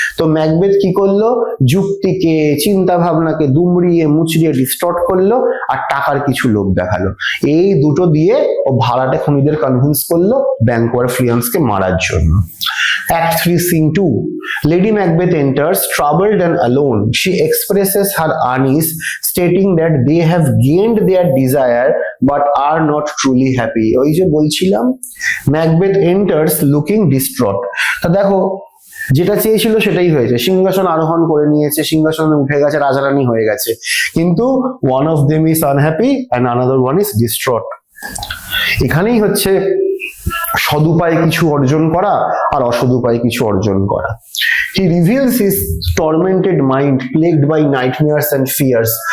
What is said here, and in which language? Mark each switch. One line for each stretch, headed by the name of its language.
Bangla: তো ম্যাকবেথ কি করলো, যুক্তিকে চিন্তা ভাবনাকে দুমড়িয়ে মুচড়িয়ে ডিস্টর্ট করলো আর টাকার কিছু লোভ দেখালো, এই দুটো দিয়ে ও ভাড়াটে খুনিদের কনভিন্স করলো ব্যাঙ্কো আর ফ্লিয়ান্সকে মারার জন্য।
English: Act 3, Scene 2. Lady Macbeth enters, troubled and alone. She expresses her unease, stating that they have gained their desire but are not truly happy.
Bangla: ওই যে বলছিলাম,
English: Macbeth enters looking distraught.
Bangla: তা দেখো, যেটা চেয়েছিল সেটাই হয়েছে, সিংহাসন আরোহণ করে নিয়েছে, সিংহাসনে উঠে গেছে, রাজারানী হয়ে গেছে, কিন্তু
English: one of them is unhappy and another one is distraught.
Bangla: এখানেই হচ্ছে সদুপায় কিছু অর্জন করা আর অসদুপায় কিছু অর্জন করা।
English: He reveals his tormented mind, plagued by nightmares and fears.